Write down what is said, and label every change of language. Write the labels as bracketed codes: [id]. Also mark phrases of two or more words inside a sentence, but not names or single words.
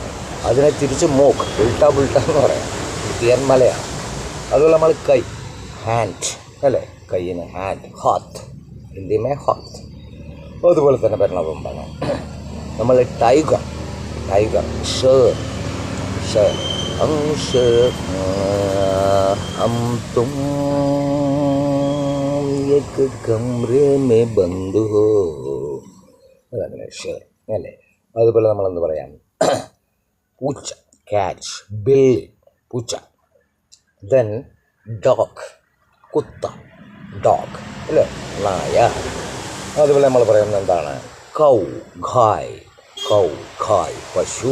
[ml] അതിനെ തിരിച്ച് മൂക്ക്, ഉൾട്ട എന്ന് പറയാം, മലയാണ്. അതുപോലെ നമ്മൾ കൈ, ഹാൻഡ് അല്ലേ, കയ്യിന് ഹാൻഡ്, ഹാത്ത്, [hi] हिंदी में हाथ. [ml] അതുപോലെ തന്നെ പറഞ്ഞതാണ് നമ്മൾ ടൈഗർ, ഷേർ, [hi] हम तुम एक कमरे में बंद हो, [ml] അതങ്ങനെ ഷേർ അല്ലേ. അതുപോലെ നമ്മളെന്ത് പറയാം, പൂച്ച, ക്യാച്ച്, ബില്ല്, പൂച്ച. [en] then dog, [ml] കുത്ത, ഡോഗ് അല്ലേ, നായ. അതുപോലെ നമ്മൾ പറയുന്നത് എന്താണ്, കൗ, ഖായ്, പശു.